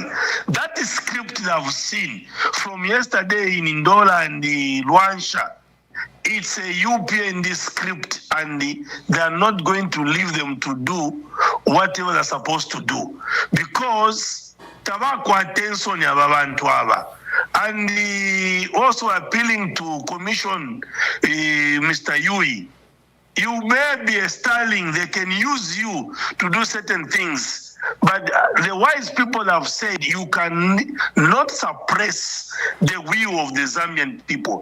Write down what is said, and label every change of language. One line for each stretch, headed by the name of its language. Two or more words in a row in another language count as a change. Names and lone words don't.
English: That script that I've seen from yesterday in Ndola and the Luansha, it's a UPND script, and they are not going to leave them to do whatever they're supposed to do, because
Bemba: tabako attention ya babantu aba.
English: And also appealing to Commission Mr. Yui. You may be a starling, they can use you to do certain things. But the wise people have said you can not suppress the will of the Zambian people.